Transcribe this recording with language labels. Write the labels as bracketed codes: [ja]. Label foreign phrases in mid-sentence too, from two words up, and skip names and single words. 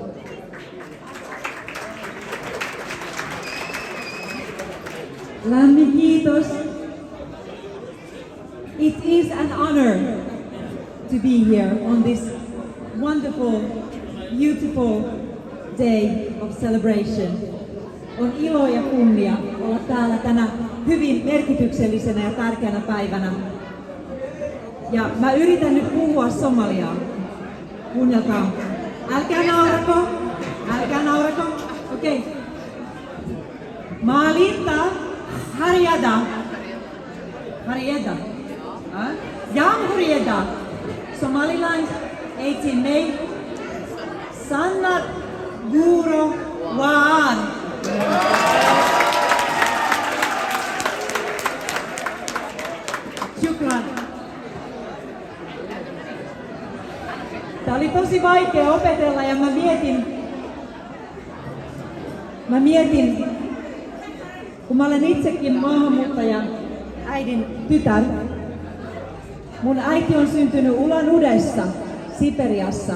[fi] Lämmin kiitos. [en] It is an honor to be here on this wonderful, beautiful day of celebration. [fi] On ilo ja kunnia olla täällä tänä hyvin merkityksellisenä ja tärkeänä päivänä. Ja mä yritän nyt puhua somaliaa. Kuunnelkaa. Älkää naurako. Okei. Okay. [so] Maalinta Harjada. Jamhurieda. Somaliland 18 May. Sannat Guro Waan. Shukran. [fi] Tää oli tosi vaikea opetella ja mä mietin, kun mä olen itsekin maahanmuuttajan äidin tytär. Mun äiti on syntynyt Ulan-Udessa, Siperiassa.